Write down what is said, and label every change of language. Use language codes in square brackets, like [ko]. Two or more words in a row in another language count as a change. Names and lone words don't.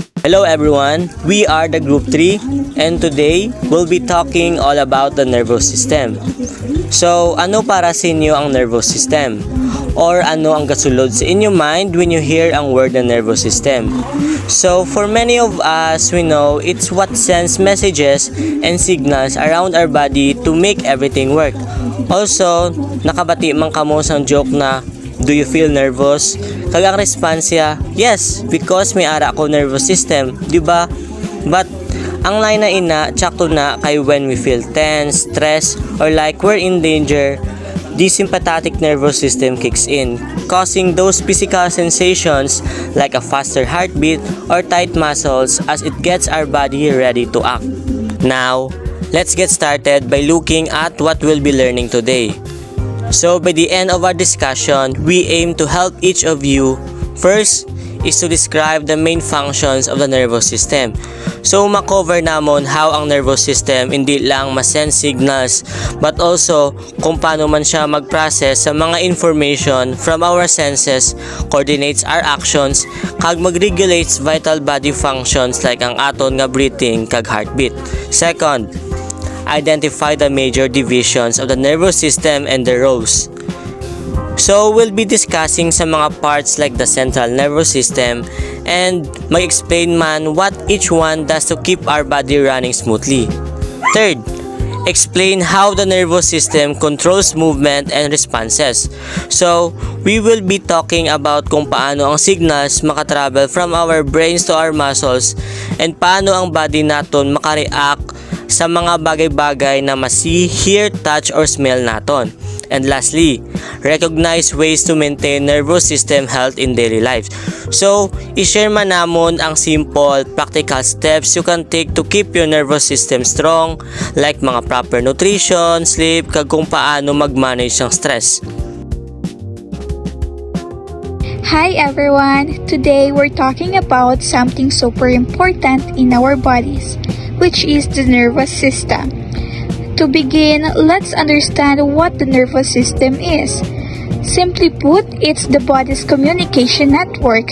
[en] Hello everyone, we are the Group 3 and today we'll be talking all about the nervous system. So, [hil] ano para sa inyo ang [en] nervous system? Or [hil] ano ang kasulod sa inyong [en] mind when you hear ang word na nervous system? So, for many of us, we know it's what sends messages and signals around our body to make everything work. Also, [hil] nakabati man kamo sa joke na, [en] do you feel nervous? [hil] Kagang response siya, [en] yes, because [hil] may ara ako [en] nervous system, [hil] di ba? [en] But [hil] ang line na ina, tsakto na kay [en] when we feel tense, stress, or like we're in danger, the sympathetic nervous system kicks in, causing those physical sensations like a faster heartbeat or tight muscles as it gets our body ready to act. Now, let's get started by looking at what we'll be learning today. So by the end of our discussion, we aim to help each of you. First is to describe the main functions of the nervous system. So [hil] makover namon [en] how ang nervous system [hil] hindi lang ma-send [en] signals but also [hil] kung paano man siya [en] mag-process [hil] sa mga [en] information from our senses, coordinates our actions, kag mag-regulates vital body functions like [hil] ang aton nga [en] breathing kag heartbeat. Second, identify the major divisions of the nervous system and their roles. So, we'll be discussing [hil] sa mga [en] parts like the central nervous system and [hil] mag-explain man [en] what each one does to keep our body running smoothly. Third, explain how the nervous system controls movement and responses. So, we will be talking about [hil] kung paano ang [en] signals makatravel from our brains to our muscles and [hil] paano ang [en] body [hil] naton makareact sa mga bagay-bagay na [en] ma-see, hear, touch, or smell naton. And lastly, recognize ways to maintain nervous system health in daily life. So, [hil] i-share man namon ang [en] simple, practical steps you can take to keep your nervous system strong, like mga proper nutrition, sleep, [hil] kag kung paano [en] mag-manage ng stress. Hi everyone! Today we're talking about something super important in our bodies, which is the nervous system. To begin, let's understand what the nervous system is. Simply put, it's the body's communication network.